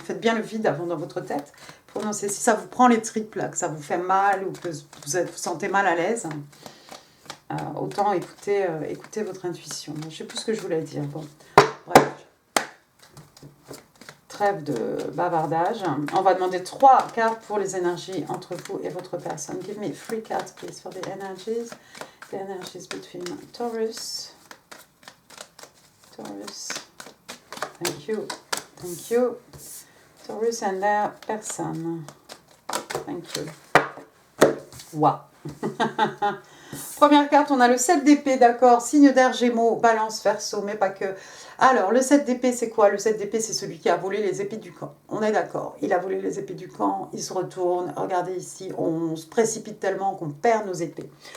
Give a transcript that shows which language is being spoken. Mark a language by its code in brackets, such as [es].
[fr] Faites bien le vide avant dans votre tête. Prononcez. Si ça vous prend les tripes, là, que ça vous fait mal ou que vous sentez mal à l'aise, autant écouter votre intuition. Je ne sais plus ce que je voulais dire. Bon, bref. Trêve de bavardage. On va demander 3 cartes pour les énergies entre vous et votre personne. [en] Give me 3 cards, please, for the energies. The energies between Taurus. Thank you. Thank you. Taurus and their person. Thank you. Wow. [fr] Première carte, on a le 7 d'épée, d'accord, signe d'air, Gémeaux, Balance, Verseau, mais pas que. Alors, le 7 d'épée, c'est quoi? Le 7 d'épée, c'est celui qui a volé les épées du camp. On est d'accord, il a volé les épées du camp, il se retourne. Regardez ici, on se précipite tellement qu'on perd nos épées.